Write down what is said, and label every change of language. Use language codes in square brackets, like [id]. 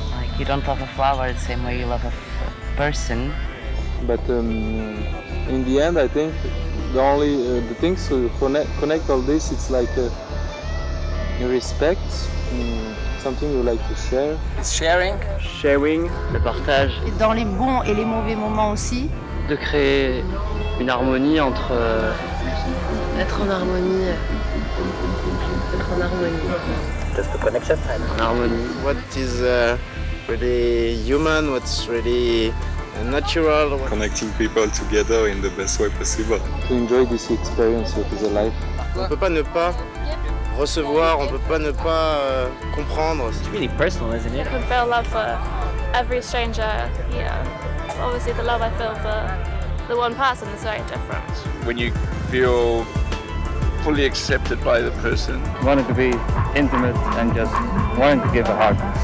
[en] Like you don't love a flower the same way you love a person. But in the end, I think the only the things to connect all this, it's like respect, something you like to share. It's sharing. Sharing. [fr] Le partage. Dans les bons et les mauvais moments aussi. De créer une harmonie entre... Être en harmonie. Être en harmonie. [en] Just a connection. [fr] En harmonie. [en] What is really human, what's really natural. Connecting people together in the best way possible. To enjoy this experience with the life. [fr] On peut pas ne pas recevoir, on peut pas ne pas comprendre. [en] It's really personal, isn't it? I can feel love for every stranger here. Obviously the love I feel for the one person is very different. When you feel fully accepted by the person. Wanting to be intimate and just wanting to give a hug.